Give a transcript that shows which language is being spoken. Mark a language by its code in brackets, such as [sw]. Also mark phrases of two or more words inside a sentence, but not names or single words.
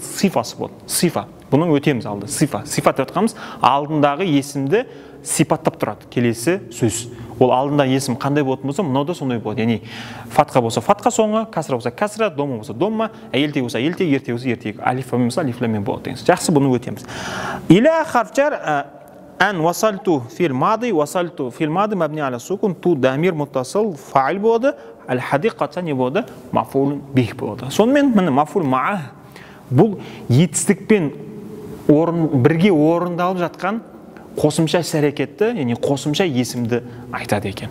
[kk] Сифасы болды. Сифа. Бұның өтеміз алды. Сифа. Сифат деп қамыз алдындағы есімді сипаттап тұрады. Келесі сөз. Ол алдындағы есім қандай болатын болса, мынау да сондай болады. Яғни фатқа болса фатқа соңы, касра болса касра, домма болса домма, елтек болса елтек, ертек болса ертек, алиф-ламим болса алиф-ламим болады. Жақсы, бұны өтеміз. [ar] إلى حرف جر أن وصلت فعل ماض، وصلت فعل ماض مبني على السكون, تُ ضمير متصل فاعل [kk] болады, әл-хадиқата не болады? [ar] مفعول به [kk] болады. Сонымен міне [ar] مفعول معه [kk] бұл етістікпен бірге орындалып жатқан қосымша іс-әрекетті, яғни қосымша есімді айтады екен.